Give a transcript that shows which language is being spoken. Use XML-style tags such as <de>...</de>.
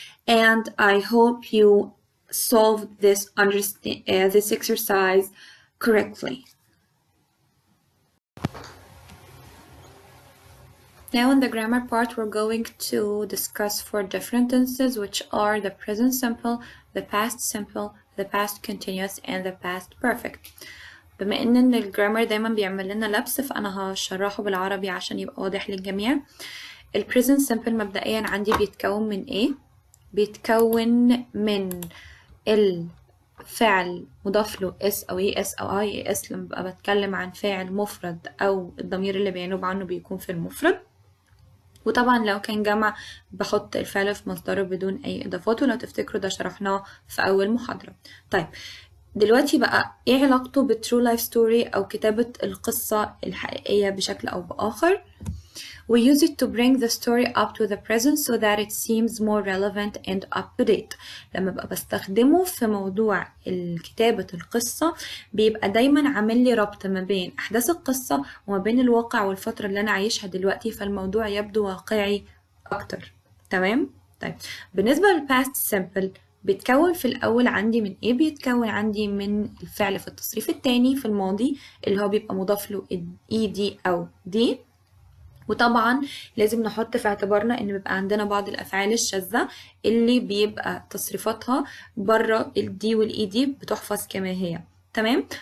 <en>And I hope you solved this exercise correctly. Now in the grammar part, we're going to discuss 4 different tenses, which are the present simple, the past simple, the past continuous, and the past perfect.</en> <ar>بما ان الجرامر دايما بيعمل لنا لبس، فانا هشرحه بالعربي عشان يبقى واضح للجميع. البريزنت سمبل مبدئيا عندي بيتكون من ايه؟ بيتكون من الفعل مضاف له اس او اي اس او اي اس لما ببقى بتكلم عن فاعل مفرد او الضمير اللي بينوب عنه بيكون في المفرد. وطبعا لو كان جمع بحط الفعل في مصدره بدون اي اضافات، ولو تفتكروا ده شرحناه في اول محاضرة. طيب دلوقتي بقى ايه علاقته بالترو لايف ستوري او كتابة القصة الحقيقية بشكل او باخر؟</ar> <en>We use it to bring the story up to the present so that it seems more relevant and up to date.</en> <ar>لما ببقى بستخدمه في موضوع كتابة القصة بيبقى دايما عامل لي ربط ما بين أحداث القصة وما بين الواقع والفترة اللي أنا عايشها دلوقتي، فالموضوع يبدو واقعي أكتر. تمام؟ طيب بالنسبة للpast simple بيتكون في الأول عندي من إيه؟ بيتكون عندي من الفعل في التصريف التاني في الماضي اللي هو بيبقى مضاف له ed أو d، وطبعا لازم نحط في اعتبارنا ان بيبقى عندنا بعض الافعال الشاذة اللي بيبقى تصريفاتها بره الدي والاي دي بتحفظ كما هي. تمام.</ar>